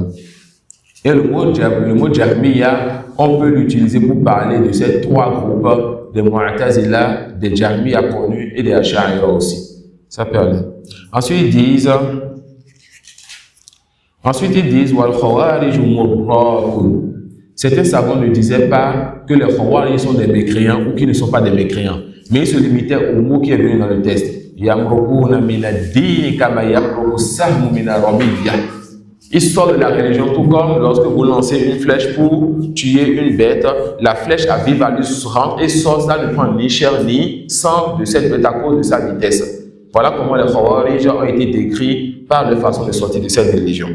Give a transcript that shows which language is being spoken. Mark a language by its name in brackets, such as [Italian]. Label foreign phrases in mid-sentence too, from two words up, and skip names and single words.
[French] Et le mot Jahmiya, on peut l'utiliser pour parler de ces trois groupes des Mu'tazila, des Jahmiya connus et des Asha'ira aussi. Ça peut aller. Ensuite, ils disent [Arabic] والخوارج مارقون. [French] Certains savants ne disaient pas que les Khawarij sont des mécréants ou qu'ils ne sont pas des mécréants, mais ils se limitaient au mot qui est venu dans le texte. [Arabic] يمرقون من الدين كما يمرق السهم من الرمية. [French] Ils sortent de la religion tout comme lorsque vous lancez une flèche pour tuer une bête, la flèche à vive allure rentre et sort, ça ne prend ni chair ni sang de cette bête à cause de sa vitesse. Voilà comment les Khawarij ont été décrits par leur façon de sortir de cette religion.